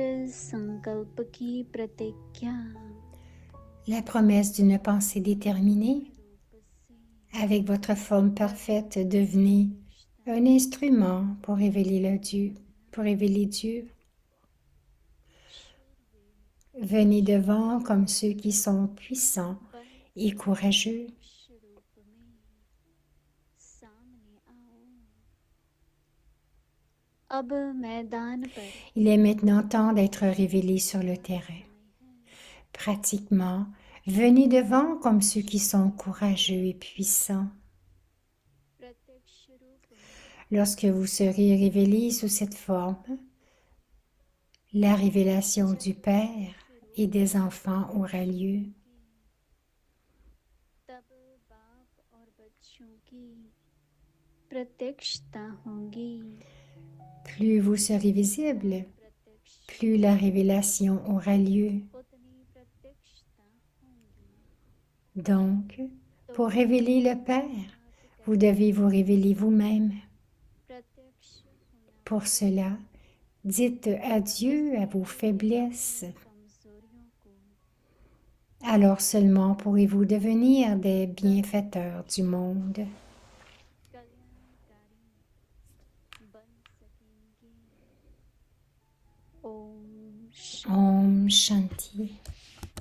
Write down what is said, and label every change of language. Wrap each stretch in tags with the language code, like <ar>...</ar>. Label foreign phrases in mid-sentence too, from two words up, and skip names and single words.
<hi>संकल्प की प्रतिज्ञा</hi> <fr>La promesse d'une pensée déterminée.</fr> <hi>रूप से</hi> <fr>Avec votre forme parfaite, devenez un instrument pour révéler le Dieu, pour révéler Dieu. Venez devant comme ceux qui sont puissants</fr> <hi>बल</hi> <fr>et courageux.</fr> <hi>रूप में सामने आओ अब मैदान पर</hi> <fr>Il est maintenant temps d'être révélé sur le terrain.</fr> <hi>समय है</hi> <fr>Pratiquement, venez devant comme ceux qui sont courageux et puissants.</fr> <hi>प्रत्यक्ष रूप में</hi> <fr>Lorsque vous serez révélé sous cette forme, la révélation du Père et des enfants aura lieu.</fr> <hi>तब बाप और बच्चों की प्रत्यक्षता होगी</hi> <fr>Plus vous serez visible,</fr> <hi>प्रत्यक्ष</hi> <fr>plus la révélation aura lieu.</fr> <hi>उतनी प्रत्यक्षता होगी</hi> <fr>Donc, pour révéler le Père, vous devez vous révéler vous-même.</fr> <hi>प्रत्यक्ष होना</hi> <fr>Pour cela, dites adieu à vos faiblesses.</fr> <hi>कमजोरियों को</hi> <fr>Alors seulement pourrez-vous devenir des bienfaiteurs du monde.</fr> <hi>कल्याणकारी बन सकेंगे ओम ओम शांति.</hi>